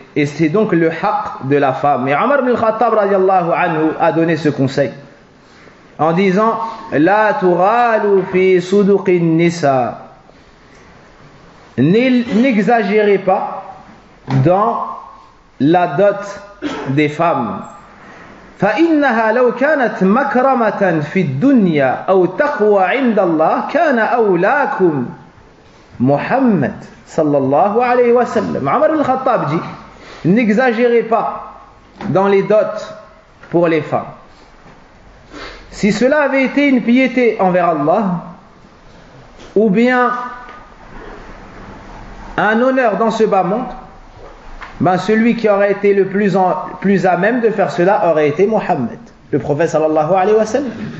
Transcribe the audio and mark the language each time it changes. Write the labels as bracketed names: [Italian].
[French] Et c'est donc le haqq de la femme. Et Omar ibn al-Khattab radiallahu anhu a donné ce conseil en disant [Arabic] la tughalu fi suduqin nisa. [French] N'exagérez pas dans la dot des femmes. [Arabic] فإنها لو كانت مكرمة في الدنيا أو تقوى عند الله كان أولاكم محمد صلى الله عليه وسلم. [French] Omar ibn al-Khattab dit n'exagérez pas dans les dots pour les femmes. Si cela avait été une piété envers Allah ou bien un honneur dans ce bas monde, ben celui qui aurait été le plus à même de faire cela aurait été Mohammed, le prophète sallallahu alayhi wa sallam.